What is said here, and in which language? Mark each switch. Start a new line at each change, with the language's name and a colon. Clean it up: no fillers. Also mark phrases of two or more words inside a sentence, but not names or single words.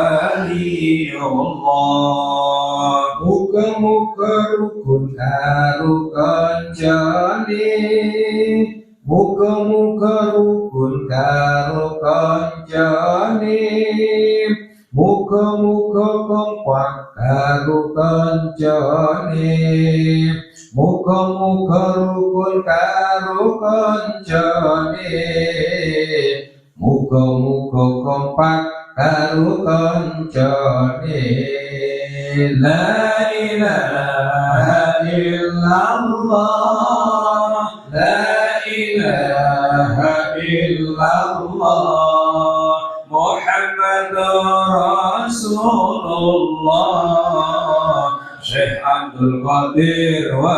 Javanese: Waliullah muga-muga rukun karo kancane muga-muga rukun karo kancane muga-muga kompak karo kancane muga-muga rukun karo kancane muga-muga kompak karo kancane
Arabic: لا إله إلا الله لا إله إلا الله محمد رسول الله Syekh Abdul Qadir